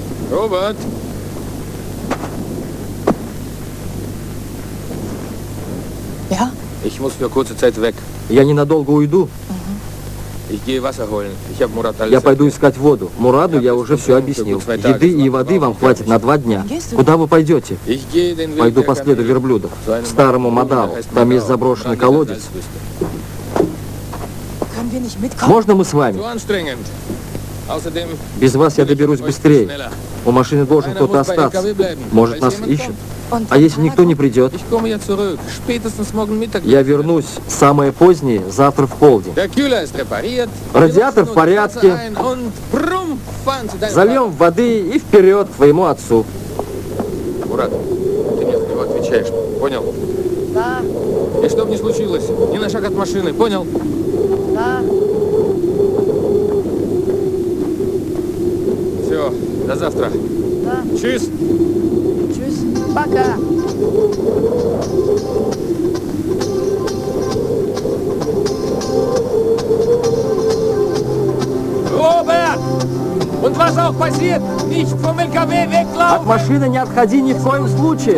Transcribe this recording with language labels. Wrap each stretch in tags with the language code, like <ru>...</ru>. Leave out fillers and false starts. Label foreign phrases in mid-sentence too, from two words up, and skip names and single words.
<de>Robert! Ja? Ich muss für kurze Zeit weg.</de> <ru>Я ненадолго уйду.</ru> <de>Ich gehe Wasser holen. Ich habe Murat alles</de> <ru>Я пойду искать воду. Мураду я уже все объяснил. Еды и воды вам хватит на 2 дня. Куда вы пойдете?</ru> <de>Ich gehe den Weg</de> <ru>Пойду</ru> <de>der</de> <ru>по следу</ru> <de>Kamele.</de> <ru>верблюдов.</ru> <de>Zu einem</de> <ru>К старому Мадаву.</ru> <de>heißt</de> <ru>Там есть</ru> <de>Madau.</de> <ru>заброшенный</ru> <de>Dran</de> <ru>колодец.</ru> <de>Salzwüste. Können wir nicht mitkommen?</de> <ru>Можно мы с вами?</ru> <de>Zu anstrengend. Außerdem</de> <ru>Без вас я доберусь</ru> <de>euch</de> <ru>быстрее.</ru> <de>schneller.</de> <ru>У машины должен</ru> <de>Einer</de> <ru>кто-то</ru> <de>muss bei</de> <ru>остаться.</ru> <de>LKW bleiben,</de> <ru>Может,</ru> <de>falls</de> <ru>нас</ru> <de>jemand</de> <ru>ищут.</ru> <de>kommt. Und</de> <ru>А если никто не придет?</ru> <de>Ich komme ja zurück. Spätestens morgen Mittag.</de> <ru>Я вернусь самое позднее, завтра в полдень.</ru> <de>Der Kühler ist repariert.</de> <ru>Радиатор</ru> <de>Wir</de> <ru>в</ru> <de>lassen</de> <ru>порядке.</ru> <de>nur das Wasser ein und brumm, fahren zu deinem</de> <ru>Зальем воды и вперед к твоему отцу.</ru> <de>Vater.</de> <ru>Мурат, ты мне за него отвечаешь. Понял? Да, И что бы ни случилось, ни на шаг от машины. Понял? да. Все, до завтра. Да.</ru> <de>Tschüss. Tschüss. Пока. Robert! Und was auch passiert, nicht vom LKW</de> <ru>От</ru> <de>weglaufen!</de> <ru>машины не отходи ни в коем случае.</ru>